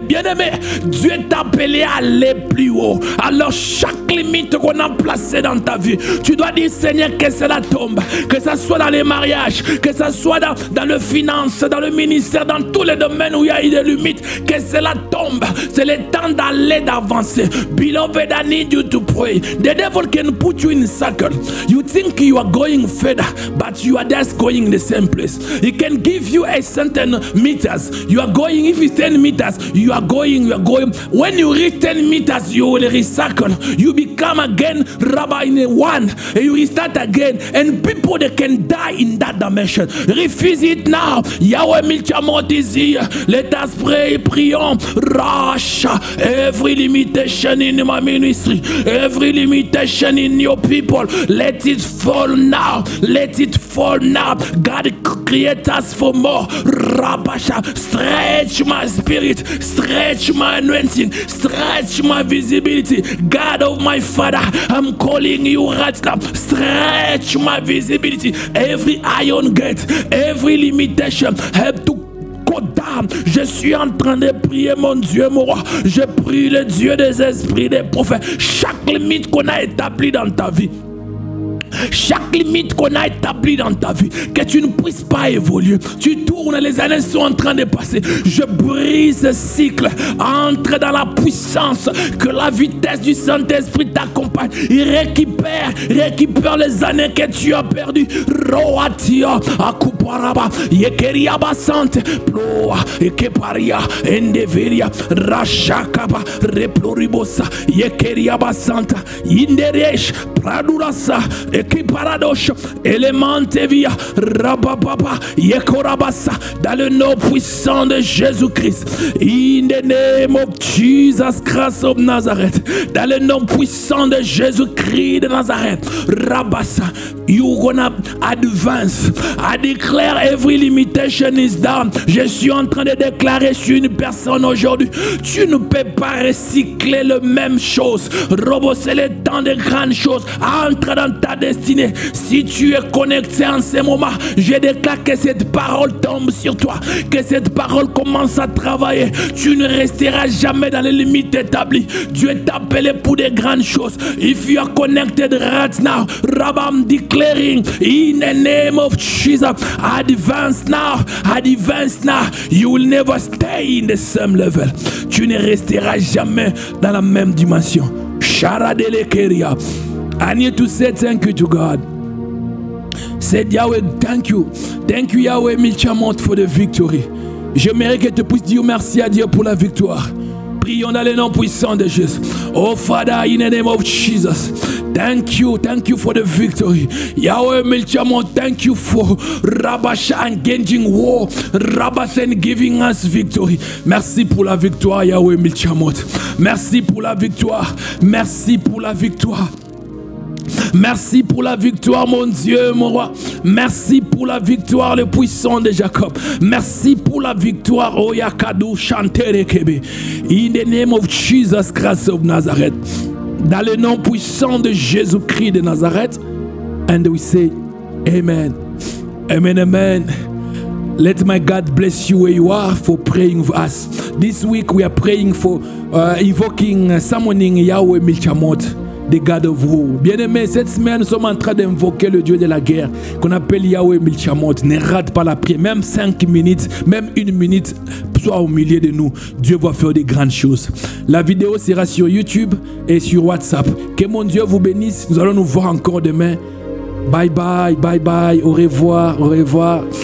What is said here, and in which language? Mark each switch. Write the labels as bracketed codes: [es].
[fr] Bien aimé, Dieu t'a appelé à aller plus haut. Alors chaque limite qu'on a placée dans ta vie, tu dois dire Seigneur que cela tombe. Que ce soit dans les mariages, que ce soit dans le finance, dans le ministère, dans tous les domaines où il y a eu des limites. Que cela tombe. C'est le temps d'aller d'avancer. [en] Beloved, I need you to pray. The devil can put you in a circle. You think you are going further, but you are just going in the same place. He can give you a certain meters. You are going, if it's 10 meters, you are going. When you reach 10 meters, you will recircle. You become again rabbi in a one, and you restart again. And people, they can die in that dimension. Refuse it now. Yahweh Milchamot is here. Let us pray. [fr] Prions. [en] Rasha. Every limitation in my ministry, every limitation in your people, let it fall now. Let it fall now. God, create us for more. Rabasha, stretch my spirit, stretch my anointing, stretch my visibility. God of my Father, I'm calling you right now. Stretch my visibility. Every iron gate, every limitation, help to go down. [fr] Je suis en train de prier mon Dieu, mon roi. Je prie le Dieu des esprits, des prophètes. Chaque limite qu'on a établie dans ta vie, chaque limite qu'on a établie dans ta vie, que tu ne puisses pas évoluer. Tu tournes, les années sont en train de passer. Je brise ce cycle. Entre dans la puissance, que la vitesse du Saint-Esprit t'accompagne. Il récupère les années que tu as perdues. Roatia, Akuparaba, Yekeriaba Sante, Ploa, Ekeparia, Endeveria, Rashakaba, Reploribosa, Yekeriaba Santa, Inderesh, Pradurasa, Ekiparadosh, Elementevia, Rabababa, Yekorabasa, dans le nom puissant de Jésus-Christ. [en] In the name of Jesus Christ of Nazareth. [fr] Dans le nom puissant de Jésus-Christ de Nazareth. [en] Rabasa, you're gonna advance. I declare every limitation is down. [fr] Je suis en train de déclarer sur une personne aujourd'hui. Tu ne peux pas recycler la même chose. Robo, c'est le temps de grandes choses. Entre dans ta destinée. Si tu es connecté en ce moment, je déclare que cette parole tombe sur toi. Que cette parole commence à travailler. Tu ne resteras jamais dans les limites établies. Dieu t'a appelé pour des grandes choses. [en] If you are connected right now, Rabam declaring in the name of Jesus, advance now, advance now. You will never stay in the same level. [fr] Tu ne resteras jamais dans la même dimension. Sharadelekeria. [en] I need to say thank you to God. Said Yahweh, thank you. Thank you Yahweh Milchamot for the victory. [fr] J'aimerais que tu puisses dire merci à Dieu pour la victoire. Prions dans le nom puissant de Jésus. [en] Oh Father, in the name of Jesus, thank you for the victory. Yahweh Milchamot, thank you for Rabasha engaging war, Rabas and giving us victory. [fr] Merci pour la victoire, Yahweh Milchamot. Merci pour la victoire. Merci pour la victoire. Merci pour la victoire, mon Dieu, mon roi. Merci pour la victoire, le puissant de Jacob. Merci pour la victoire, Oyakadou Chanterekebe. [en] In the name of Jesus Christ of Nazareth. [fr] Dans le nom puissant de Jésus-Christ de Nazareth. [en] And we say, Amen. Amen, amen. Let my God bless you where you are for praying for us. This week we are praying for invoking, summoning Yahweh Milchamot, the God of War. [fr] Bien-aimés, cette semaine, nous sommes en train d'invoquer le Dieu de la guerre, qu'on appelle Yahweh Milchamot. Ne rate pas la prière, même 5 minutes, même 1 minute, soit au milieu de nous. Dieu va faire des grandes choses. La vidéo sera sur YouTube et sur WhatsApp. Que mon Dieu vous bénisse. Nous allons nous voir encore demain. Bye bye, bye bye, au revoir, au revoir.